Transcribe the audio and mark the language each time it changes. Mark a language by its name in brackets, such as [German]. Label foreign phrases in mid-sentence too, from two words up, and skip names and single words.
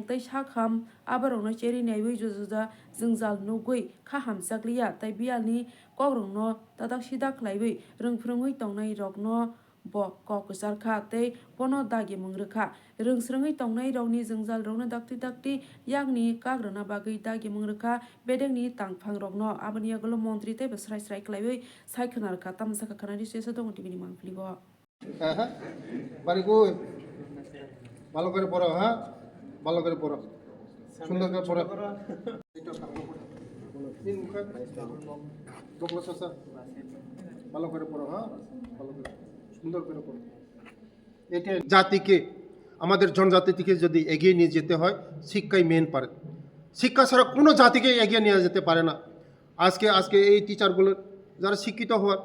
[Kok Borok] tai sakham abarok no cheri newi jujuda jungjal nugui kha hamjakliya tai bialni kokrong no tadak sida khlaiwi rungfrungoi tongnai rok no bo kokjar kha tei pono dagi mungrikha rungsrungi tongnai rokni jungjal rokno dakti yakni kagrana bagui dagi mungrikha bedengni tangphang rokno aboni agolo montri tei besrai srai klaiwi saikhanar kha tamsaka khanari sesa dong tibini mangplibo [Bangla] হ্যাঁ হ্যাঁ বাড়ি কই ভালো করে পড়ো হ্যাঁ ভালো করে পড়ো সুন্দর করে পড়ো ভালো করে পড়ো হ্যাঁ ভালো করে সুন্দর করে পড়ো এটা জাতিকে আমাদের জনজাতিকে যদি এগিয়ে নিয়ে যেতে হয় শিক্ষাই মেন পারে শিক্ষা ছাড়া কোনো জাতিকে এগিয়ে নিয়ে যেতে পারে না আজকে এই টিচারগুলো যারা শিক্ষিত হওয়ার